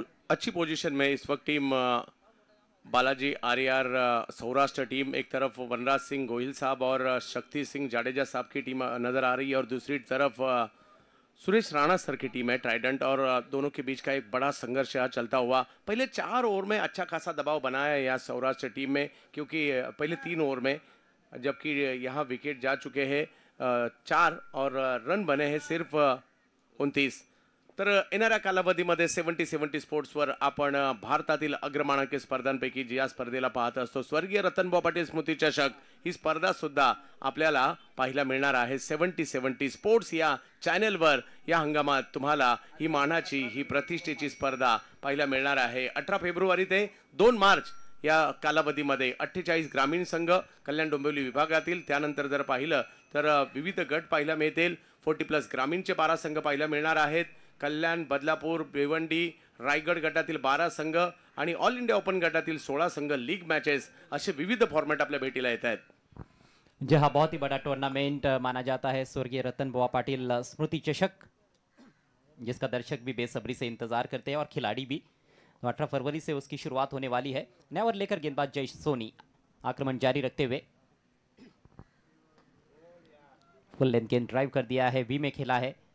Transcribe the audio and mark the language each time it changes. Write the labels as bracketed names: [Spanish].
[Hindi] अच्छी पोजीशन में इस वक्त टीम बालाजी आर्यार सौराष्ट्र टीम, एक तरफ वनराज सिंह गोहिल साहब और शक्ति सिंह जाडेजा साहब की टीम नजर आ रही है और दूसरी तरफ सुरेश राणा सर की टीम है ट्राइडेंट, और दोनों के बीच का एक बड़ा संघर्ष यहाँ चलता हुआ। पहले 4 ओवर में अच्छा खासा दबाव बनाया है यहाँ सौराष्ट्र टीम में, क्योंकि पहले 3 ओवर में, जबकि यहाँ विकेट जा चुके हैं 4 और रन बने हैं सिर्फ 29। [Marathi] तर येणाऱ्या कालावधीमध्ये 70-70 स्पोर्ट्सवर आपण भारतातील अग्रमानांक स्पर्धांपैकी जी या स्पर्धेला पाहत असतो, स्वर्गीय रतनभाऊ पाटील स्मृती चषक, ही स्पर्धा सुद्धा आपल्याला पाहायला मिळणार आहे 70-70 स्पोर्ट्स या चॅनलवर। या हंगामात तुम्हाला ही मानाची, ही प्रतिष्ठेची स्पर्धा पाहायला मिळणार आहे। 18 फेब्रुवारी ते 2 मार्च या कालावधीमध्ये 48 ग्रामीण संघ कल्याण डोंबिवली विभागातील, त्यानंतर जर पाहिलं तर विविध गट पाहायला मिळतील। 40+ ग्रामीणचे 12 संघ पाहायला मिळणार आहेत। कल्याण, बदलापूर, भिवंडी, रायगड गटातील 12 संघ आणि ऑल इंडिया ओपन गटातील 16 संघ लीग मैचेस, असे विविध फॉर्मेट आपल्या भेटीला येत आहेत। [Hindi] जी हाँ, बहुत ही बड़ा टूर्नामेंट माना जाता है स्वर्गीय रतन बुआ पाटिल स्मृति चषक, जिसका दर्शक भी बेसब्री से इंतजार करते हैं और खिलाड़ी भी। 18 फरवरी से उसकी शुरुआत होने वाली है। नया ओवर लेकर गेंदबाज जय सोनी आक्रमण जारी रखते हुए फुल लेंथ गेंद ड्राइव कर दिया है, वी में खेला है,